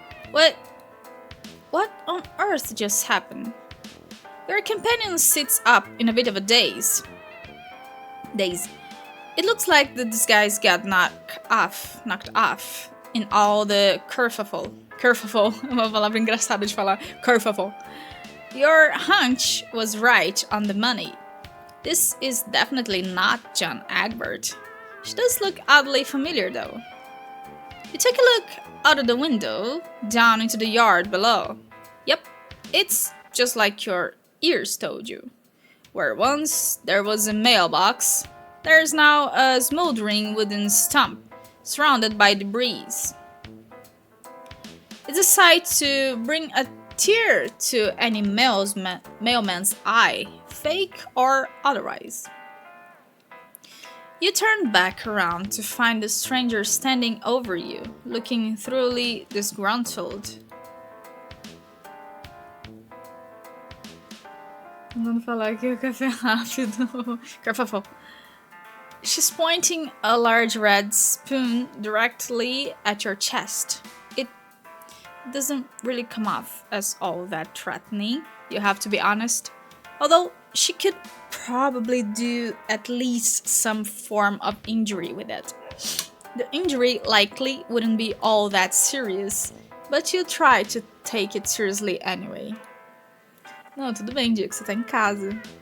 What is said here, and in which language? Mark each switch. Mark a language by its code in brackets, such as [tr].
[en] What on earth just happened? Your companion sits up in a bit of a daze. It looks like the disguise got knocked off in all the kerfuffle. [pt] Kerfuffle, uma palavra engraçada de falar. [en] Kerfuffle. Your hunch was right on the money. This is definitely not John Egbert. She does look oddly familiar though. You take a look out of the window, down into the yard below. Yep, it's just like your ears told you. Where once there was a mailbox, there's now a smoldering wooden stump, surrounded by debris. It's a sight to bring a tear to any mailman's eye, fake or otherwise. You turn back around to find the stranger standing over you, looking thoroughly disgruntled. [pt] Vamos falar aqui o café rápido. [en] Kerfuffle. She's pointing a large red spoon directly at your chest. It doesn't really come off as all that threatening, you have to be honest. Although she could probably do at least some form of injury with it. The injury likely wouldn't be all that serious, but you try to take it seriously anyway. [pt] Não, tudo bem, dia que você tá em casa.